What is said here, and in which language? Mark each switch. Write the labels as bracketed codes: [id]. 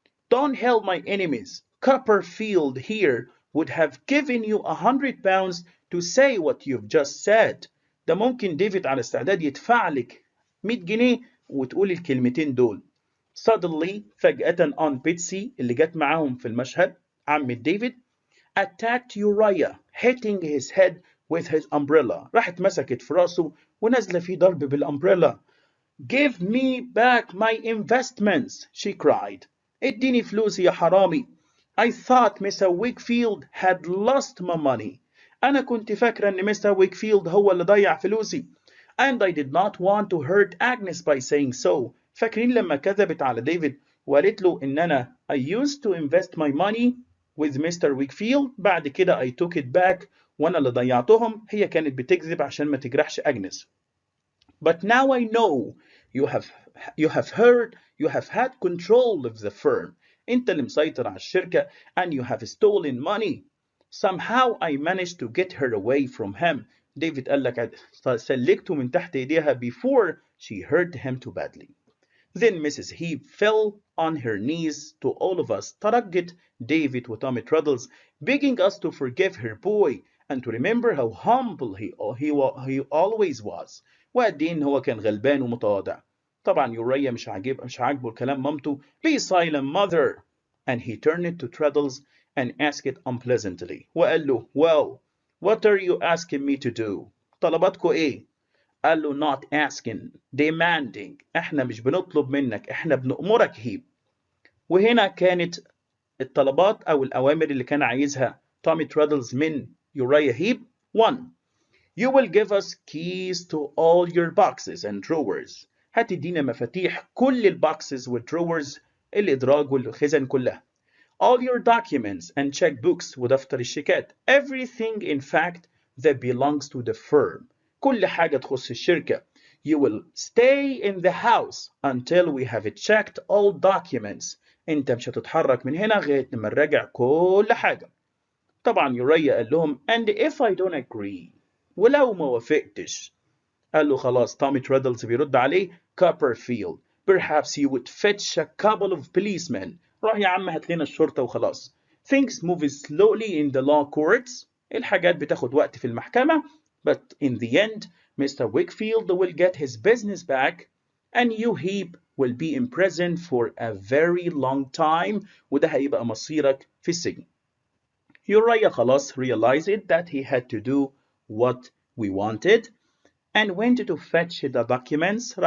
[en] Don't help my enemies. Copperfield here would have given you £100 to say what you've just said. [ar] ده ممكن ديفيد على استعداد يدفع لك 100 جنيه وتقول الكلمتين دول. [en] Suddenly [ar] فجأة [en] Aunt Betsy [ar] اللي جت معاهم في المشهد عمة ديفيد [en] attacked Uriah hitting his head with his umbrella. [ar] راحت مسكت في راسه ونازله فيه ضرب بالامبريلا. [en] Give me back my investments, she cried. [ar] اديني فلوسي يا حرامي. [en] I thought Mr. [ar] Wakefield [en] had lost my money. [ar] أنا كنت فاكرة إن Mr. Wakefield هو اللي ضيع فلوسي. And I did not want to hurt Agnes by saying so. فاكرين لما كذبت على ديفيد وقالت له إن أنا [en] I used to invest my money with Mr. [ar] Wakefield بعد كده [en] I took it back [ar] وأنا اللي ضيعتهم. هي كانت بتكذب عشان ما تجرحش أجنس. [en] But now I know you have you have had control of the firm. [ar] أنت اللي مسيطر على الشركة [en] and you have stolen money. Somehow I managed to get her away from him. [ar] ديفيد قال لك سلكته من تحت ايديها [en] before she hurt him too badly. Then Mrs. Heap fell on her knees to all of us. [ar] ترجت ديفيد وتومي ترادلز [en] begging us to forgive her boy and to remember how humble he always was. [ar] وقد ايه ان هو كان غلبان ومتواضع. طبعا يوريا مش عاجبه الكلام مامته. [en] Be silent mother. And he turned to Traddles and asked it unpleasantly. [ar] وقال له [en] well, what are you asking me to do? [ar] طلباتكوا ايه؟ قال له [en] not asking, demanding. [ar] احنا مش بنطلب منك، احنا بنأمرك هيب. وهنا كانت الطلبات او الاوامر اللي كان عايزها تومي ترادلز من يوريا هيب. [en] 1. You will give us keys to all your boxes and drawers. [ar] هتدينا مفاتيح كل البوكسز والدروورز، الادراج والخزن كلها. [en] All your documents and checkbooks [ar] ودفتر الشيكات. [en] Everything in fact that belongs to the firm. [ar] كل حاجة تخص الشركة. [en] You will stay in the house until we have checked all documents. [ar] انت مش هتتحرك من هنا لغاية لما نراجع كل حاجة. طبعا يوريا قال لهم [en] and if I don't agree. [ar] ولو ما وافقتش. قال له خلاص. تومي ترادلز بيرد عليه Copperfield. [en] Perhaps you would fetch a couple of policemen. [ar] روح يا عم هات لنا الشرطة وخلاص. [en] Things move slowly in the law courts. [ar] الحاجات بتاخد وقت في المحكمة. [en] But in the end, Mr. Wakefield will get his business back and you Heap will be in prison for a very long time [ar] وده هيبقى مصيرك في السجن. [en] يوريا [ar] خلاص [en] realized that he had to do what we wanted and went to fetch the documents.